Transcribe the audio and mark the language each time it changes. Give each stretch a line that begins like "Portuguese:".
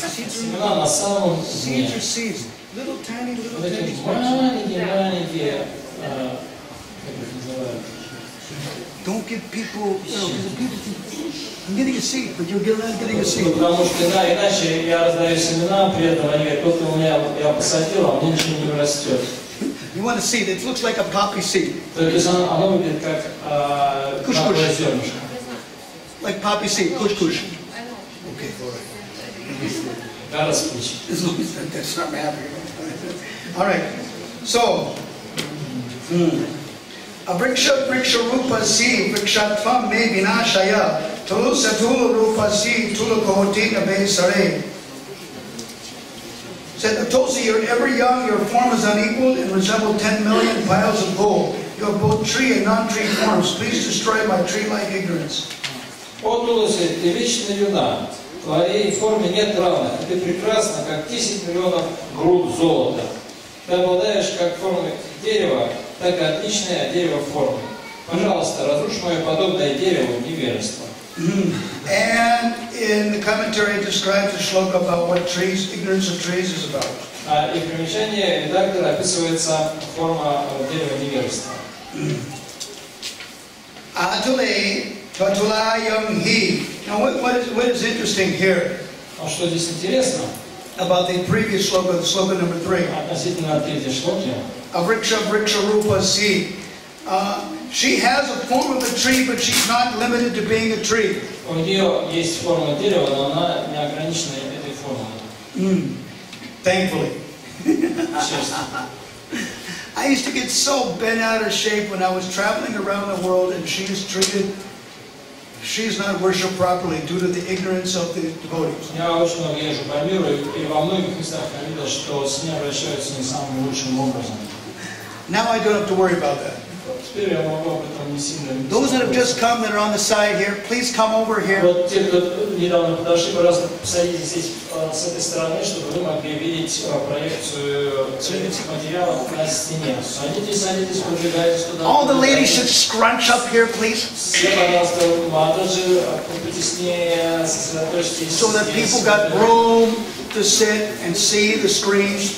Russian: Семена на самом дне. Вот эти маленькие, как их называют?
English: Don't give people, I'm getting a seed, but you're not getting a seed.
Russian: Потому что иначе я раздаю семена, при этом они говорят, только у меня я посадил, а мне ничего не растет.
English: You want a seed? It looks like a poppy seed.
Russian: То есть оно выглядит как зернышко.
English: Like poppy seed, kush. Okay, all right. As long as that's not happening. All right. So,
Sanskrit: Avriksha vriksha rupa si vrikshatvam me vinashaya tulu satula rupa si tula kohoti nabe sare.
English: Said the Tulsi, you're ever young, your form is unequaled and resemble 10 million piles of gold. You have both tree and non-tree forms. Please destroy my tree-like ignorance.
Russian: О Тулси, ты вечно юна, в твоей форме нет равных, и ты прекрасна, как 10 миллионов груд золота. Ты обладаешь как формой дерева, так и отличное дерево формы. Пожалуйста, разрушь мое подобное дереву невежество.
English: And in the commentary it describes the shloka about what trees, ignorance of trees is about.
Russian: И в примечании редактора описывается форма дерева невежества.
Sanskrit: Atule Patulayam Hi.
English: Now what is interesting here
Russian: А что здесь интересно?
English: about the previous shloka, the shloka number 3.
Russian: Относительно третьей шлоки.
Sanskrit: Avriksha vriksha rupa si.
English: She has a form of a tree, but she's not limited to being a tree.
Russian: У нее есть форма дерева, но она не ограничена этой формой.
English: Thankfully.
Russian: Честно.
English: I used to get so bent out of shape when I was traveling around the world, and she's not worshipped properly due to the ignorance of the devotees.
Russian: Я очень много езжу по миру, и во многих местах я видел, что с ней обращаются не самым лучшим образом.
English: Now I don't have to worry about that.
Russian: Теперь я могу об этом не сильно...
English: Those that have just come that are on the side here, please come over here.
Russian: Вот те, кто недавно подошли, пожалуйста, садитесь здесь с этой стороны, чтобы вы могли видеть проекцию материалов на стене. Садитесь, подвигайтесь туда.
English: All the ladies should scrunch up here, please.
Russian: Все, пожалуйста, матаджи, потеснее, сосредоточьтесь.
English: So that people got room to sit and see the screen.